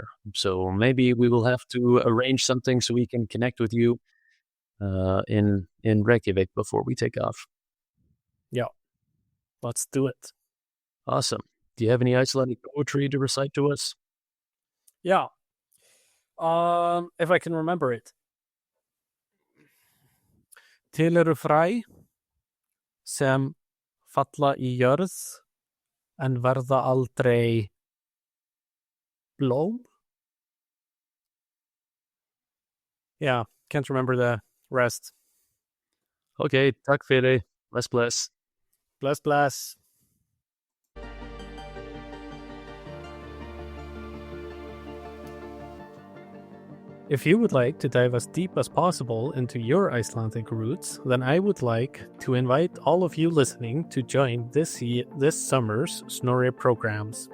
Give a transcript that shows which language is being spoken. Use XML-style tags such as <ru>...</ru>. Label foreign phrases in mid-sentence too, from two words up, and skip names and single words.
<en>So maybe we will have to arrange something so we can connect with you in Reykjavik before we take off. Yeah, let's do it. Awesome. Do you have any Icelandic poetry to recite to us? Yeah. If I can remember it.</en> <is>Til eru fræ sem falla í jörð en verða aldrei blóm.</is> <en>Yeah, can't remember the rest.</en> <is>Okay, takk fyrir. Bless. Bless.</is> <en>If you would like to dive as deep as possible into your Icelandic roots, then I would like to invite all of you listening to join this summer's Snorri Programs.</en>